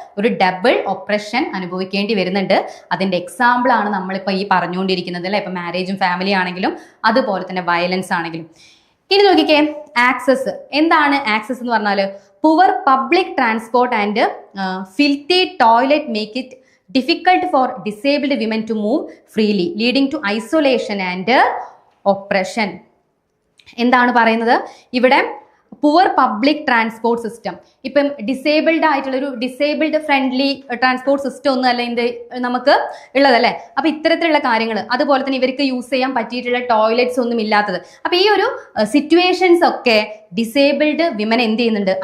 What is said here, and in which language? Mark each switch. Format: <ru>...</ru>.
<ml>ഒരു double oppression അനുഭവിക്കേണ്ടി വരുന്നുണ്ട്. അതിന്റെ എക്സാമ്പിൾ ആണ് നമ്മളിപ്പോൾ ഈ പറഞ്ഞുകൊണ്ടിരിക്കുന്നത് അല്ലെ. ഇപ്പൊ മാരേജും ഫാമിലി ആണെങ്കിലും അതുപോലെ തന്നെ വയലൻസ് ആണെങ്കിലും. ഇനി നോക്കിക്കേ, ആക്സസ്. എന്താണ് ആക്സസ് എന്ന് പറഞ്ഞാൽ?</ml> <en>Poor public transport and filthy toilet make it difficult for disabled women to move freely, leading to isolation and oppression.</en> <ml>എന്താണ് പറയുന്നത് ഇവിടെ? Poor public transport system. ഇപ്പം ഡിസേബിൾഡ് ആയിട്ടുള്ള ഒരു ഡിസേബിൾഡ് ഫ്രണ്ട്ലി ട്രാൻസ്പോർട്ട് സിസ്റ്റം ഒന്നും അല്ല ഇത് നമുക്ക് ഉള്ളതല്ലേ. അപ്പൊ ഇത്തരത്തിലുള്ള കാര്യങ്ങൾ, അതുപോലെ തന്നെ ഇവർക്ക് യൂസ് ചെയ്യാൻ പറ്റിയിട്ടുള്ള ടോയ്ലറ്റ്സ് ഒന്നും ഇല്ലാത്തത്. അപ്പൊ ഈ ഒരു സിറ്റുവേഷൻസ് ഒക്കെ ഡിസേബിൾഡ് വിമൻ എന്ത് ചെയ്യുന്നുണ്ട്?</ml>